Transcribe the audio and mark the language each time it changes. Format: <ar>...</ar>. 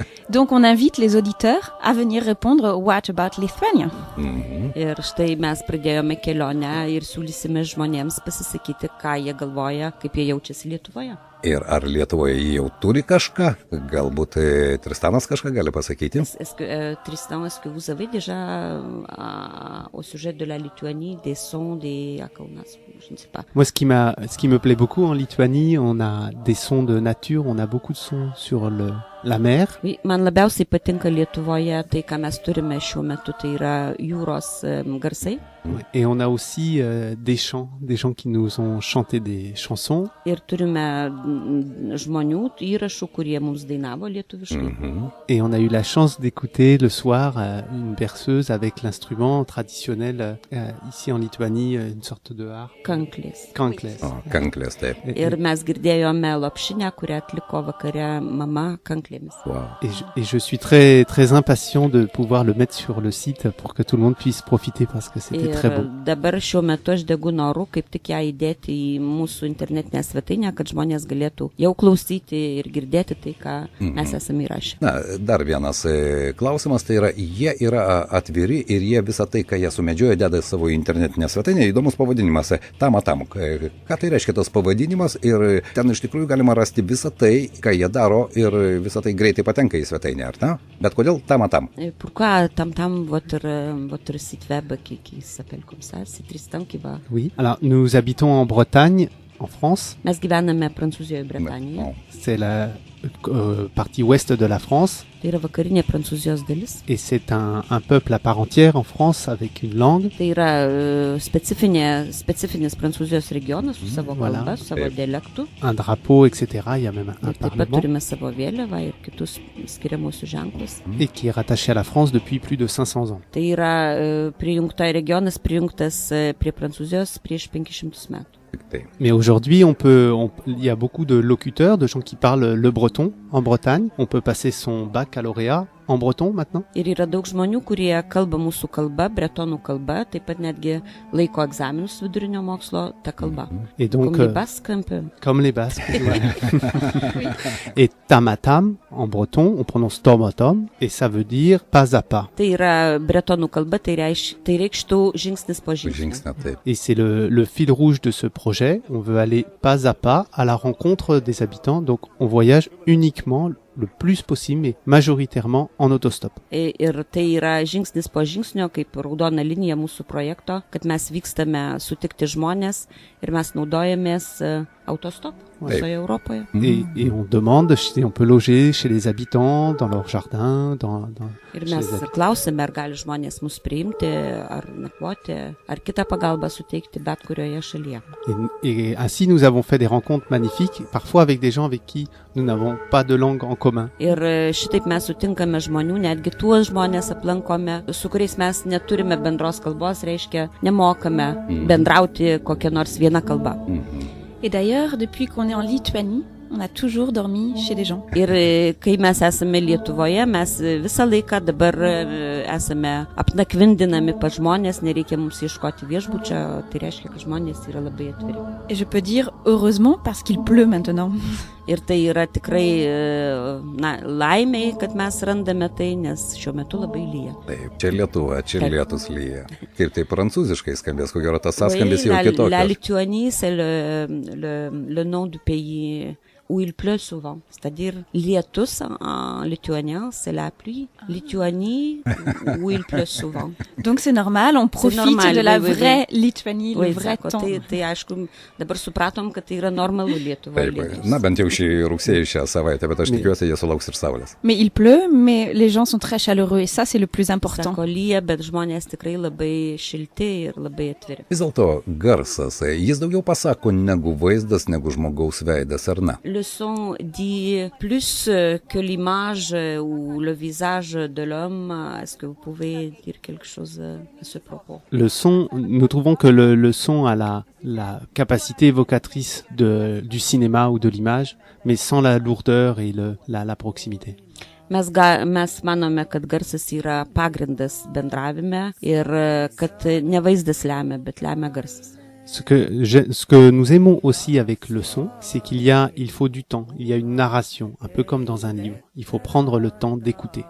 <fr>Donc on invite les auditeurs à venir répondre</fr> <en>What about Lithuania?</en> <lt>Ir štai mes pradėjome kelionę ir siūlysime žmonėms pasisakyti, ką jie galvoja, kaip jie jaučiasi Lietuvoje. Ir ar Lietuvoje jie jau turi kažką? Galbūt Tristanas kažką gali pasakyti?</lt> <fr>Tristan, est-ce que vous avez déjà au sujet de la Lituanie des sons à Kaunas? Je ne sais pas. Moi, ce qui me plaît beaucoup en Lituanie, on a des sons de nature, on a beaucoup de sons sur la mer.</fr> <lt>Oui, man labiausiai patinka Lietuvoje tai, ką mes turime šiuo metu, tai yra jūros garsai.</lt> <fr>Ouais. Et on a aussi des gens qui nous ont chanté des chansons.</fr> <lt>Ir turime žmonių įrašų, kurie mums dainavo lietuviškai.</lt> <fr>Et on a eu la chance d'écouter le soir une berceuse avec l'instrument traditionnel ici en Lituanie, une sorte de harpe.</fr> <lt>Kanklės. Kanklės. Kanklės, taip. Ir mes girdėjome lopšinę, kurią atliko vakare mama kanklėmis. Wow.</lt> <fr>Et je suis très très impatient de pouvoir le mettre sur le site pour que tout le monde puisse profiter parce que c'était très beau.</fr> <lt>Dabar šiuo metu aš degu noru, kaip tik ją įdėti į mūsų internetinę svetainę, kad žmonės galėtų jau klausyti ir girdėti tai, ką mes esame įrašę. Na, dar vienas klausimas, tai yra, jie yra atviri ir jie visą tai, ką jie sumedžioja, deda į savo internetinę svetainę. Įdomus pavadinimas, Tamatam. Ką tai reiškia tas pavadinimas ir ten iš tikrųjų galima rasti visą tai, ką jie daro ir visą tai greitai patenka į svetainę, ar ne? Bet kodėl Tamatam?</lt> <fr>Pourquoi Tam votre site web qui s'appelle comme ça, c'est Tristan qui va. Oui. Alors, nous habitons en Bretagne, en France.</fr> <lt>Mes gyvename Prancūzijoje, Bretanijoje.</lt> <fr>C'est la partie ouest de la France.</fr> <lt>Tai yra vakarinė Prancūzijos dalis.</lt> <fr>Et c'est un peuple à part entière en France avec une langue.</fr> <lt>Tai yra specifinis Prancūzijos regionas su savo kalba, su savo dialektu.</lt> <fr>Un drapeau, etc. Il y a même un</fr> <lt>Taip pat</lt> <fr>parlement.</fr> <lt>turime savo vėliavą ir kitus skiriamuosius ženklus.</lt> <fr>Et qui est rattaché à la France depuis plus de 500 ans.</fr> <lt>Tai yra regionas prijungtas prie Prancūzijos prieš 500 metų.</lt> <fr>Mais aujourd'hui, il y a beaucoup de locuteurs, de gens qui parlent le breton en Bretagne. On peut passer son baccalauréat en breton maintenant.</fr> <lt>Ir yra daug žmonių, kurie kalba mūsų kalba, bretonų kalba, taip pat netgi laiko egzaminus vidurinio mokslo ta kalba.</lt> <fr>Et donc, Comme les Basques un peu. Comme les Basques. Et tamatam, en breton, on prononce tomatom, et ça veut dire pas à pas.</fr> <lt>Tai yra bretonų kalba, tai reikštų žingsnis po žingsnio. Žingsnio, taip.</lt> <fr>Et c'est le fil rouge de ce projet. On veut aller pas à pas à la rencontre des habitants. Donc, on voyage uniquement le plus possible, mais majoritairement en autostop.</fr> <lt>Ir tai yra žingsnis po žingsnio, kaip raudona linija mūsų projekto, kad mes vykstame sutikti žmonės ir mes naudojamės autostop visoje Europoje.</lt> <fr>Et on demande si on peut loger chez les habitants, dans leur jardin,</fr> <lt>Ir mes klausime, ar gali žmonės mus priimti, ar nakvoti, ar kitą pagalbą suteikti bet kurioje šalyje.</lt> <fr>Et ainsi, nous avons fait des rencontres magnifiques, parfois avec des gens avec qui nous n'avons pas de langue en commun.</fr> <lt>Ir šitaip mes sutinkame žmonių, netgi tuos žmonės aplankome, su kuriais mes neturime bendros kalbos, reiškia, nemokame bendrauti kokią nors vieną kalbą.</lt> <fr>Et d'ailleurs, depuis qu'on est en Lituanie, on a toujours dormi chez des gens.</fr> <lt>Ir kai mes esame Lietuvoje, mes visą laiką dabar esame apnakvindinami pas žmonės, nereikia mums ieškoti viešbučio, tai reiškia, kad žmonės yra labai atviri.</lt> <fr>Et je peux dire heureusement parce qu'il pleut maintenant.</fr> <lt>Ir tai yra tikrai laimiai, kad mes randame tai, nes šiuo metu labai lyja. Taip, čia Lietuva, čia lietus lyja. Kaip tai prancūziškai skambės, ko gero tas sąskambės jau kitokios.</lt> <fr>La Lituanie, c'est le nom du pays où il pleut souvent. C'est-à-dire, lietus en lituanien, c'est la pluie. Lituanie, où il pleut souvent. Donc c'est normal, on profite de la vraie Lituanie, le vrai temps.</fr> <lt>Tai aišku, dabar supratom, kad tai yra normalu Lietuvoje. Taip, na bent jau šį rugsėjį šią savaitę, bet aš tikiuosi, jie sulauks ir saulės.</lt> <fr>Mais il pleut, mais les gens sont très chaleureux et ça c'est le plus important.</fr> <lt>Sako lyja, bet žmonės tikrai labai šilti ir labai atviri. Vis dėlto garsas, jis daugiau pasako negu vaizdas, negu žmogaus veidas, ar ne?</lt> <fr>Le son dit plus que l'image ou le visage de l'homme. Est-ce que vous pouvez dire quelque chose à ce propos? Le son, nous trouvons que le son a la capacité évocatrice du cinéma ou de l'image, mais sans la lourdeur et la proximité.</fr> <lt>Mes manome, kad garsas yra pagrindas bendravime ir kad ne vaizdas lemia, bet lemia garsas.</lt> <fr>Ce que nous aimons aussi avec le son, c'est il faut du temps, il y a une narration, un peu comme dans un livre. Il faut prendre le temps d'écouter.</fr>